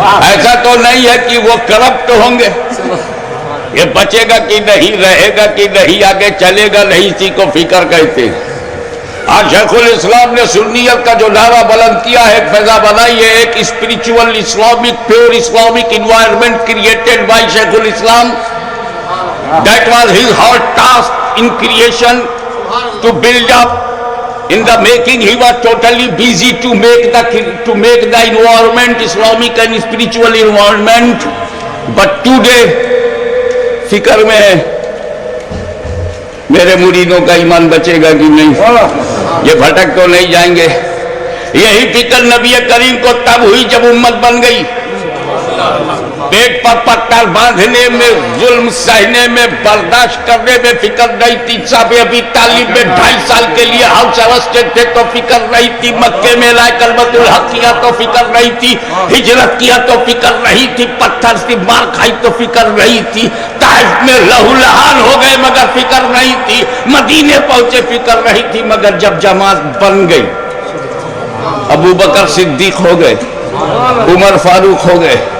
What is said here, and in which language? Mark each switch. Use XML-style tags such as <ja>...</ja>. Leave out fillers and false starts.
<ur>ایسا تو نہیں ہے کہ وہ کرپٹ ہوں گے۔ یہ بچے گا کہ نہیں، رہے گا کہ نہیں، آگے چلے گا نہیں، اسی کو فکر کہتے ہیں۔ آج شیخ الاسلام نے سنیت کا جو نعرہ بلند کیا ہے، ایک فضا بنائی ہے، ایک</ur> <en>spiritual Islamic pure Islamic environment created by</en> <ur>شیخ الاسلام۔</ur> <en>That was his hard task in creation, to build up. In the making he was totally busy to make the environment Islamic and spiritual environment. But today</en> <ur>فکر میں ہے میرے مریدوں کا ایمان بچے گا کہ نہیں، یہ بھٹک تو نہیں جائیں گے۔ یہی فکر نبی کریم کو تب ہوئی جب امت بن گئی، پیٹ پر پتھر باندھنے میں، ظلم سہنے میں، برداشت کرنے میں فکر نہیں تھی۔ صاحب ابھی تعلیم میں 2.5 سال کے لیے ہاؤس ارسٹڈ تھے تو فکر نہیں تھی، مکے میں لائے کلمۃ الحق کیا تو فکر نہیں تھی، ہجرت کیا تو فکر نہیں تھی، پتھر سے مار کھائی تو فکر نہیں تھی، طائف میں لہو لہان ہو گئے مگر فکر نہیں تھی، مدینے پہنچے فکر نہیں تھی، مگر جب جماعت بن گئی، ابو بکر صدیق ہو گئے، عمر فاروق ہو گئے،</ur>